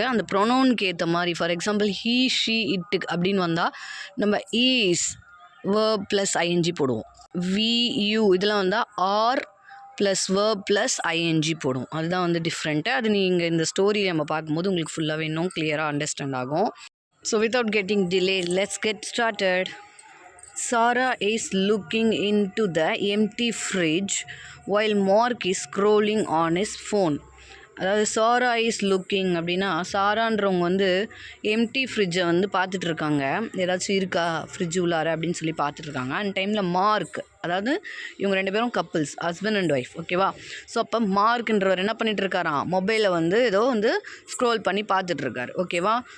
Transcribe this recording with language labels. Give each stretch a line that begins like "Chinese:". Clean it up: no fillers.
Tamil: அந்த ப்ரொனவுனுக்கு ஏற்ற மாதிரி, ஃபார் எக்ஸாம்பிள் ஹீ, ஷீ, இட்டுக்கு அப்படின்னு வந்தால் நம்ம ஈஸ் வேர்ப் ப்ளஸ் ஐஎன்ஜி போடுவோம். வி, யூ இதெல்லாம் வந்தால் R plus verb plus ING போடுவோம். அதுதான் வந்து டிஃப்ரெண்ட்டு. அது நீங்கள் இந்த ஸ்டோரியை நம்ம பார்க்கும்போது உங்களுக்கு ஃபுல்லாகவே இன்னும் கிளியராக அண்டர்ஸ்டாண்ட் ஆகும்.
English: So without getting delayed, let's get started. Sarah is looking into the empty fridge while Mark is scrolling on his phone.
Tamil: அதாவது சாரா இஸ் லுக்கிங் அப்படின்னா, சாரான்றவங்க வந்து எம்டி ஃப்ரிட்ஜை வந்து பார்த்துட்ருக்காங்க, ஏதாச்சும் இருக்கா ஃப்ரிட்ஜ் உள்ளார அப்படின்னு சொல்லி பார்த்துட்ருக்காங்க. அந்த டைமில் மார்க், அதாவது இவங்க 2 பேரும் கப்புள்ஸ், ஹஸ்பண்ட் அண்ட் ஒய்ஃப். ஓகேவா? ஸோ அப்போ மார்க்ன்றவர் என்ன பண்ணிகிட்ருக்காராம், மொபைலை வந்து ஏதோ வந்து ஸ்க்ரோல் பண்ணி பார்த்துட்ருக்காரு. ஓகேவா?